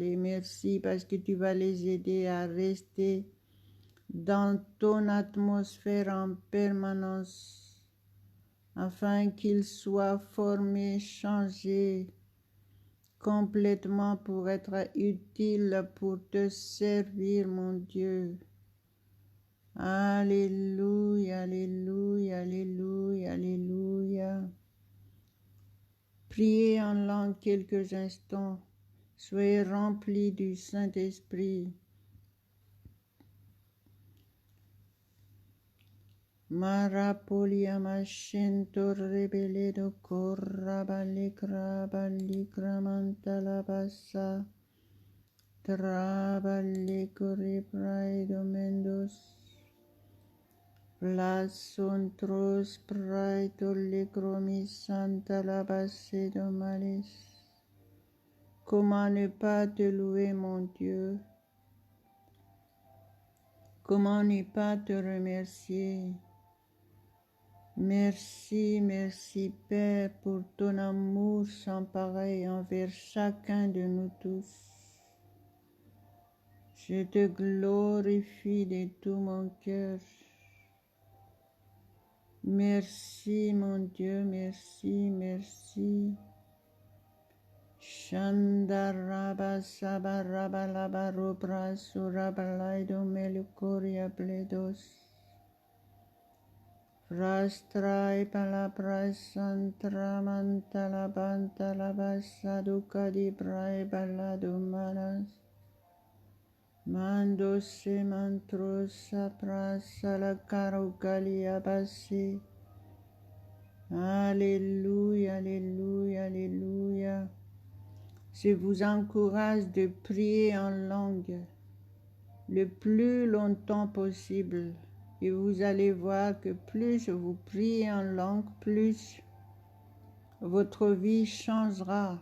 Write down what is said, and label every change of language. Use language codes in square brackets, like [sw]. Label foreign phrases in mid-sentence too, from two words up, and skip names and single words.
[fr] Et merci parce que tu vas les aider à rester dans ton atmosphère en permanence, afin qu'ils soient formés, changés complètement pour être utiles pour te servir, mon Dieu. Alléluia, alléluia, alléluia, alléluia. Priez en langue quelques instants. Soyez remplis du Saint-Esprit. Marapolia machento rebeledo corrabalicra balicramantalabassa trabalicori praido mendos plasontros praito licromis santa labasse malis. Comment ne pas te louer, mon Dieu? Comment ne pas te remercier? Merci, merci Père pour ton amour sans pareil envers chacun de nous tous. Je te glorifie de tout mon cœur. Merci mon Dieu, merci, merci. Shandaraba sabaraba labarobra surabalaido melucoria bledos. Rastrai palabras santramantalabanta labasaduca di brai balado manas. Mando se mantros saprasa la carogalia bassi. Alléluia, alléluia, alléluia. Je vous encourage de prier en langue le plus longtemps possible. Et vous allez voir que plus vous priez en langue, plus votre vie changera.